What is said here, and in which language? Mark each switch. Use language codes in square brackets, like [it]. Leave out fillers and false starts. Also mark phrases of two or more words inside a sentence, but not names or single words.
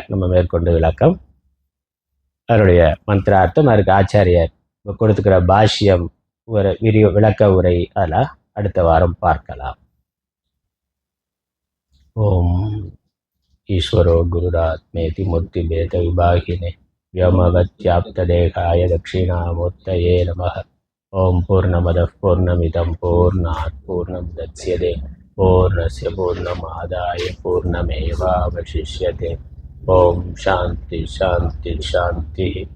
[ta] நம்ம மேற்கொண்டு விளக்கம் அவருடைய மந்திரார்த்தம், அதற்கு ஆச்சாரியர் கொடுத்துக்கிற பாஷ்யம் ஒரு விளக்க உரை அதெல்லாம் அடுத்த வாரம் பார்க்கலாம். [sa] ओम् ईश्वरो गुरुरात्मेति मूर्ति भेद विभागिने व्योमवत्याप्तदेहाय दक्षिणामूर्तये नमः. ओम पूर्णमदः पूर्णमिदं पूर्णात् पूर्णमुदच्यते पूर्णस्य पूर्णमादाय पूर्णमेवावशिष्यते. ओम शांति शांति शांति.